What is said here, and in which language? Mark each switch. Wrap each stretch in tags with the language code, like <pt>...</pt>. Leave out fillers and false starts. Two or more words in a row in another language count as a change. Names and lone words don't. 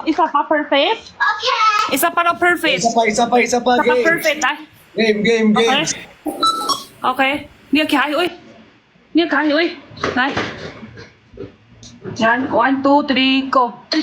<tl>Isa pa perfect? Okay. Isa pa na perfect. Isa pa. Isa pa Game. perfect, ah. Game.</tl> <zh>Okay. Okay. 你要卡位，你要卡位，来。Yan, 1, 2, 3, go.</zh>